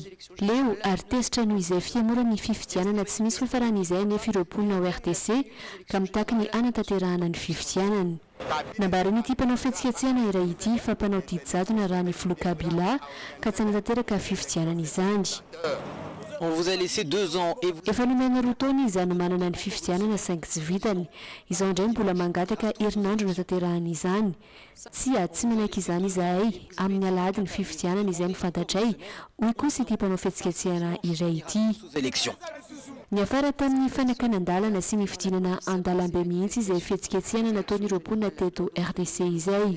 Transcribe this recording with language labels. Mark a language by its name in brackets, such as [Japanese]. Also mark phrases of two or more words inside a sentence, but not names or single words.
[Malagasy] Leo ary tesitra no izay fiemorana ny fifidianana tsy misy fiafarana izay nefa ireo mponina ao RDC ka mitaky ny anatanterahana ny fifidianana. Nambariny ity mpanao fihetsiketsehana iray ity fa mpanao didijadona raha ny Flou Kabila ka tsy anatanteraka fifidianana izany. [French] On vous a laissé 2 ans et vous... [Malagasy] Efa nomena roa taona izy no manana ny fifidianana saingy tsy vitany. Izao indray mbola mangataka herinandro natanterahana izany. Tsy menaiky izany izahay amin'ny alahady ny fifidianana izay nifantatray. Hoy kosa ity mpanao fihetsiketsehana iray ity. Ny afara tamin'ny fanakanandalana sy ny fidinana andalambe mihitsy izay fihetsiketsehana nataon'ireo mponina teto RDC izay.